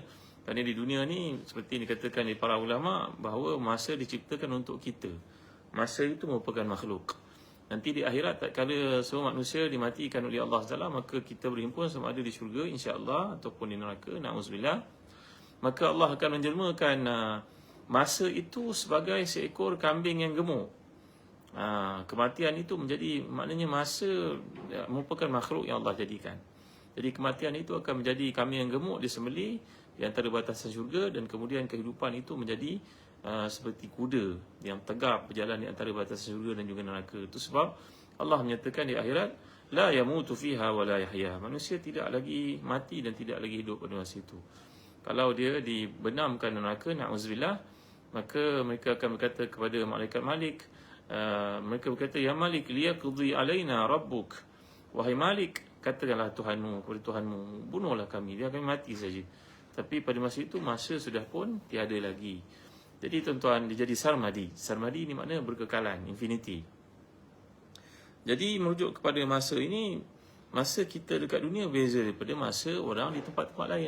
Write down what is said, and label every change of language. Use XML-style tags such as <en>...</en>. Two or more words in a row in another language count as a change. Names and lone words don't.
<ms>Kerana di dunia ni, seperti dikatakan oleh para ulama, bahawa masa diciptakan untuk kita. Masa itu merupakan makhluk. Nanti di akhirat, tak kala semua manusia dimatikan oleh Allah SWT, maka kita berhimpun sama ada di syurga,</ms> <ar>insya-Allah,</ar> <ms>ataupun di neraka, na'udzubillah. Maka Allah akan menjelmakan masa itu sebagai seekor kambing yang gemuk. Kematian itu menjadi, maknanya masa merupakan makhluk yang Allah jadikan. Jadi kematian itu akan menjadi kambing yang gemuk disembelih di antara batasan syurga, dan kemudian kehidupan itu menjadi seperti kuda yang tegap berjalan di antara batasan syurga dan juga neraka. Itu sebab Allah menyatakan di akhirat,</ms> <ar>la yamutu fiha wa la yahya.</ar> <ms>Manusia tidak lagi mati dan tidak lagi hidup pada masa itu. Kalau dia dibenamkan neraka, na'udzubillah, maka mereka akan berkata kepada malaikat Malik, mereka berkata,</ms> <ar>ya Malik, liyaqdi alaina rabbuk.</ar> <ms>Wahai Malik, katakanlah Tuhanmu kepada Tuhanmu, bunuhlah kami, biar kami mati saja. Tapi pada masa itu, masa sudah pun tiada lagi. Jadi tuan-tuan, dia jadi sarmadi. Sarmadi ni makna berkekalan, infinity. Jadi merujuk kepada masa ini, masa kita dekat dunia beza daripada masa orang di tempat-tempat lain.</ms>